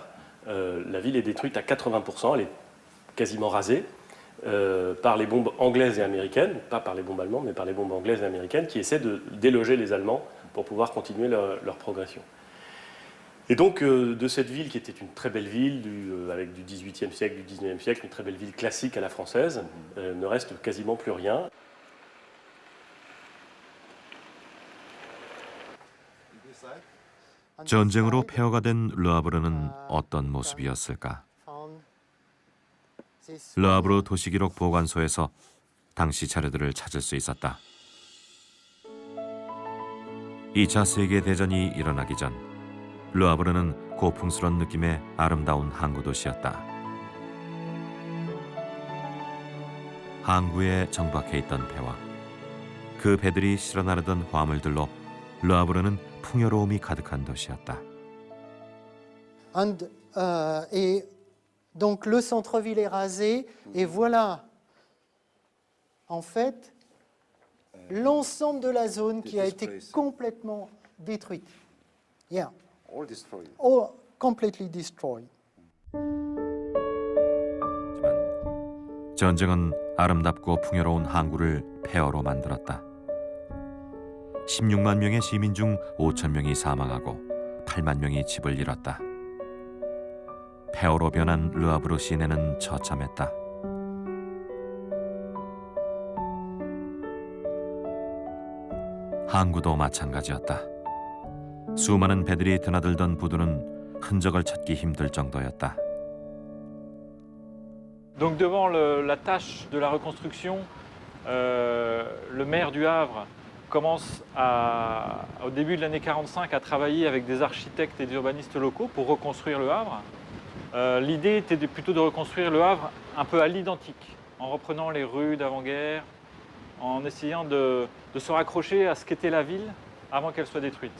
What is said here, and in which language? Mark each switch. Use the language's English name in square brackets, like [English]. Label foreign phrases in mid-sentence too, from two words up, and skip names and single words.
[French] La ville est détruite à 80%, elle est quasiment rasée par les bombes anglaises et américaines, pas par les bombes allemandes, mais par les bombes anglaises et américaines qui essaient de déloger les Allemands pour pouvoir continuer leur progression. Et donc de cette ville qui était une très belle ville avec du XVIIIe siècle, du XIXe siècle, une très belle ville classique à la française, ne reste quasiment plus rien. [Korean] 전쟁으로 폐허가 된 르하브르는 어떤 모습이었을까? 르하브르 도시기록 보관소에서 당시 자료들을 찾을 수 있었다. 2차 세계대전이 일어나기 전 르하브르는 고풍스러운 느낌의 아름다운 항구 도시였다. 항구에 정박해 있던 배와 그 배들이 실어 나르던 화물들로 르하브르는 풍요로움이 가득한 도시였다. [French] Et donc le centre-ville est rasé et voilà en fait l'ensemble de la zone qui a été complètement détruite. [English] Yeah. All destroyed. All completely destroyed. [Korean] 하지만 전쟁은 아름답고 풍요로운 항구를 폐허로 만들었다. 16만 명의 시민 중 5천 명이 사망하고 8만 명이 집을 잃었다. 폐허로 변한 르하브르 시내는 처참했다. 항구도 마찬가지였다. 수많은 배들이 드나들던 부두는 흔적을 찾기 힘들 정도였다. [French] Donc devant la tâche de la reconstruction, le maire du Havre commence au début de l'année 45 à travailler avec des architectes et des urbanistes locaux pour reconstruire le Havre. L'idée était plutôt de reconstruire le Havre un peu à l'identique, en reprenant les rues d'avant-guerre, en essayant de se raccrocher à ce qu'était la ville avant qu'elle soit détruite.